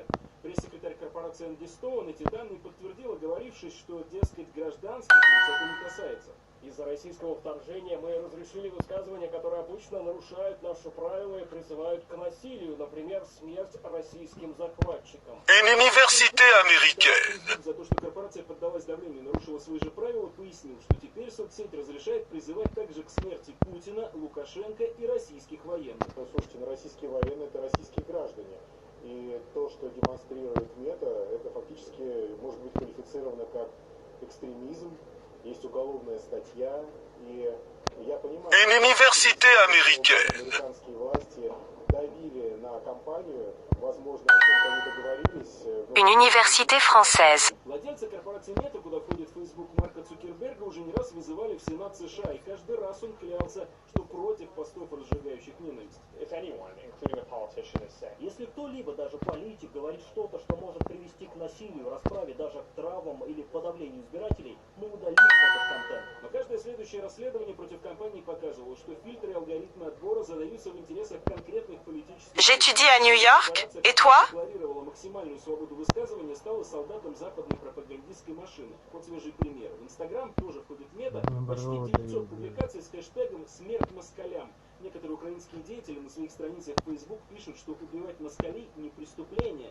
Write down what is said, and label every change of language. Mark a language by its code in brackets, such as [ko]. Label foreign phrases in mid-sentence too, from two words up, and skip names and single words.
[ru] Пресс-секретарь корпорации Энди Стоун эти данные подтвердила, говорившись, что, дескать, гражданских лиц это не касается. Из-за российского вторжения мы разрешили высказывания, которые обычно нарушают наши правила и призывают к насилию, например, смерть российским захватчикам. [fr] Une université américaine. [ru] За то, что корпорация поддалась давлению и нарушила свои же правила, пояснил, что теперь соцсеть разрешает призывать также к смерти Путина, Лукашенко и российских военных. Слушайте, российские военные — это российские граждане. И то, что демонстрирует Мета, это фактически может быть квалифицировано как экстремизм. Есть уголовная статья, и я понимаю, [fr] Une université américaine. [ru] американские власти давили на компанию, возможно, о чем-то не договорились. [fr] Une université française. [ru] Владельца корпорации Мета, куда входит Facebook Марка Цукерберга, уже не раз вызывали в Сенат США, и каждый раз он клялся, что против постов, разжигающих ненависть. Если кто-либо, даже политик, говорит что-то, что может привести к насилию, расправе, даже к травмам или подавлению избирателей, мы удалим этот контент. Но каждое следующее расследование против компании показывало, что фильтры и алгоритмы отбора задаются в интересах конкретных политических... [fr] J'étudie à New York. Et toi? [ru] Декларировала максимальную свободу высказывания, стала солдатом западной пропагандистской машины. Вот свежий пример. В Инстаграм тоже входит Мета, почти 900 публикаций с хэштегом «Смерть москалям». Некоторые украинские деятели на своих страницах в Facebook пишут, что убивать москалей не преступление.